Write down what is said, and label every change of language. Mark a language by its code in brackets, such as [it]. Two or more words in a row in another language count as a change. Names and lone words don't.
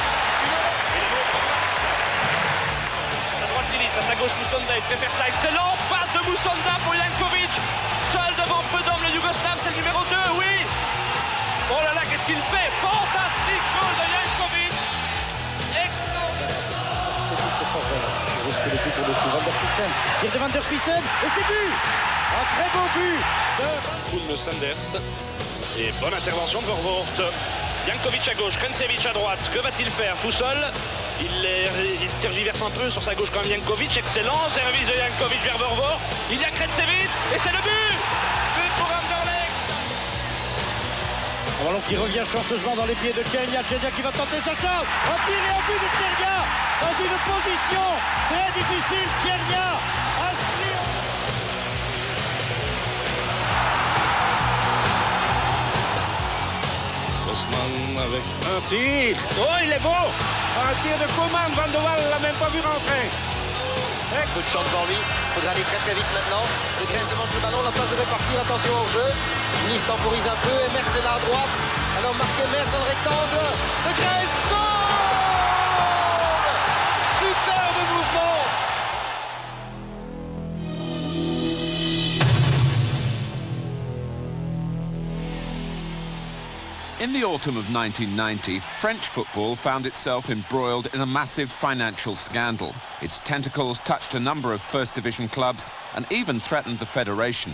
[fr] À droite, Nilis, à sa gauche, Moussonda. Il fait faire cela. Excellent passe de Moussonda pour Jankovic. Seul devant Prud'homme, le Yougoslave, c'est le numéro 2, oui. Oh là là, qu'est-ce qu'il fait? Fantastique goal de Jankovic. Extraordinaire. Risque le coup pour le coup. Van der Spitzen. Tir de Van der Spitzen. Et c'est but. Un très beau but de Koen Sanders. Et bonne intervention de Vervoort. Jankovic à gauche, Karancevic à droite. Que va-t-il faire tout seul? Il tergiverse un peu sur sa gauche quand même, Jankovic. Excellent service de Jankovic vers Vervoort. Il y a Karancevic et c'est le but. But pour Anderlecht. Un ballon qui revient chanceusement dans les pieds de Kenya. Kenya qui va tenter sa chance. Un tir et un but de Kenya dans une position très difficile. Kenya inscrit. Osman avec un tir. Oh, il est beau. Un tir de Koeman. Van de Waal l'a même pas vu rentrer. Peu de chance devant lui. Il faudra aller très vite maintenant. De Grèce demande le ballon, la passe devait partir. Attention au jeu. Nice temporise un peu. Emerse est là à droite. Alors marque Emerse dans le rectangle. De Grèce, goal! Superbe mouvement. [en] In the autumn of 1990, French football found itself embroiled in a massive financial scandal. Its tentacles touched a number of First Division clubs and even threatened the federation.